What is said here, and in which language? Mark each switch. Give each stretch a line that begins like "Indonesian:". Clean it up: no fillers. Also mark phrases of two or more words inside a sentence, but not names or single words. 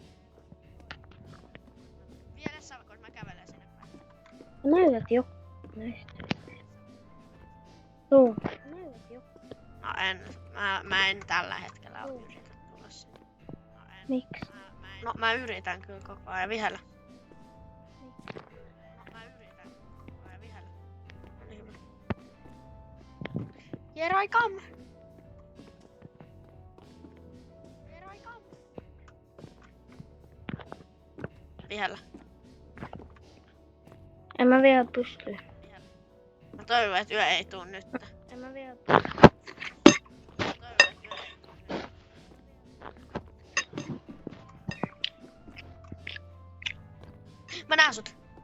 Finnish: Näytät jo näistä. Tuu. No en. Mä en tällä hetkellä yritä tulla sinne. Miksi? No mä yritän kyllä koko ajan vihellä.
English: Here I come!
Finnish: Vihellä. En mä vielä pysty. Mä toivon, että yö ei tuu nyt. En mä vielä Mä näen sut.